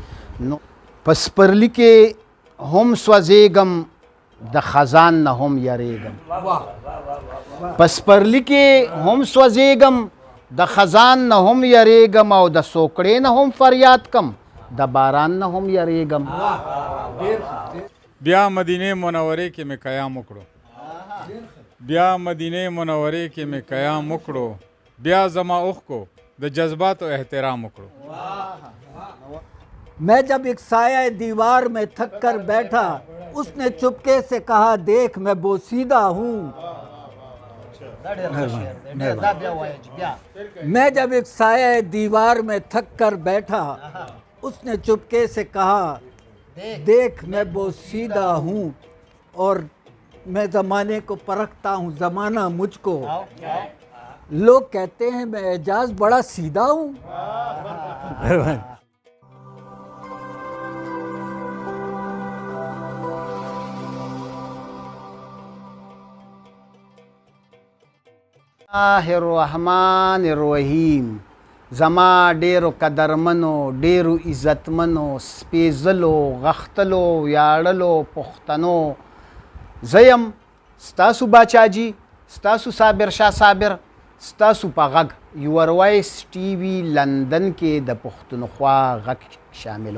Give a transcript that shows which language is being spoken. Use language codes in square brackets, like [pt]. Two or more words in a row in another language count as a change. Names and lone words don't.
[ps] نو په سپرلي کې هم سوځېږم د خزان نه هم یریږم، په سپرلي کې هم سوځېږم د خزان نه هم یریږم او د سوکړې نه هم فریاد کم د باران نه هم یریږم. بیا مدینه منورې کې مې قیام وکړو، بیا مدینه منورې کې مې قیام وکړو، بیا زما اوښ کو د جذبات و احترام وکړو. [ur] میں جب ایک سایہ دیوار میں تھک کر بیٹھا، اس نے چپکے سے کہا دیکھ میں بوسیدہ ہوں. میں جب ایک سایہ دیوار میں تھک کر بیٹھا، اس نے چپکے سے کہا دیکھ میں بوسیدہ ہوں اور میں زمانے کو پرکھتا ہوں، زمانہ مجھکو. لوگ کہتے ہیں میں اعجاز بڑا سیدھا ہوں. [ar] الرحمن الرحیم. [ps] زما ډیرو قدرمنو، ډیرو عزتمنو، سپیزلو، غختلو، ویاړلو پښتنو، زه یم ستاسو باچاجي، ستاسو صابر شاه صابر، ستاسو په غږ یور وایس ټي وي لندن کې د پښتونخوا غږ شاملم.